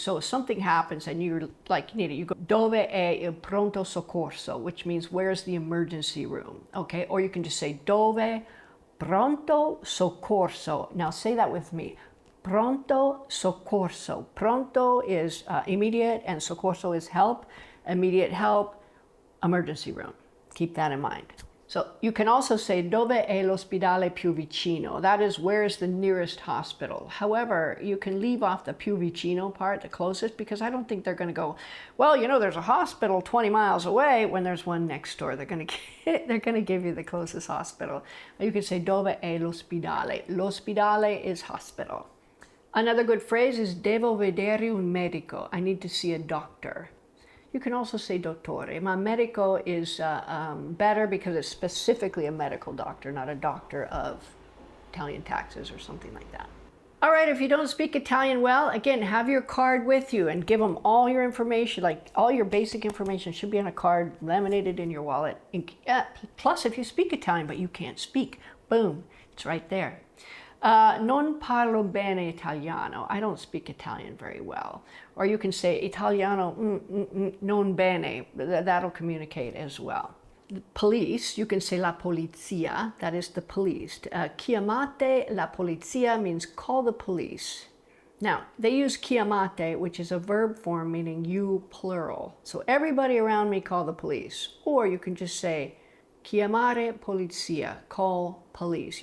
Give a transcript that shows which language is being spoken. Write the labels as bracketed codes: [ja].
[en] So if something happens and you're like, you need it, you go, [it] dove è il pronto soccorso, [en] which means where's the emergency room, okay? Or you can just say [it] dove pronto soccorso. [en] Now say that with me. [it] Pronto soccorso. [en] Pronto is immediate and soccorso is help. Immediate help, emergency room. Keep that in mind. So you can also say [it] dove è l'ospedale più vicino. [en] That is, where is the nearest hospital. However, you can leave off the [it] più vicino [en] part, the closest, because I don't think they're going to go, well, there's a hospital 20 miles away when there's one next door. They're going to give you the closest hospital. You can say [it] dove è l'ospedale. [en] L'ospedale is hospital. Another good phrase is [it] devo vedere un medico. [en] I need to see a doctor. You can also say dottore. Ma medico is better because it's specifically a medical doctor, not a doctor of Italian taxes or something like that. All right, if you don't speak Italian well, again, have your card with you and give them all your information, like all your basic information should be on a card, laminated in your wallet. Plus, if you speak Italian but you can't speak, boom, it's right there. [it] Non parlo bene italiano. [en] I don't speak Italian very well. Or you can say [it] italiano non bene. [en] That'll communicate as well. The police, you can say [it] la polizia. [en] That is the police. [it] Chiamate la polizia [en] means call the police. Now, they use chiamate, which is a verb form meaning you plural. So everybody around me call the police. Or you can just say [it] chiamare polizia, [en] call police.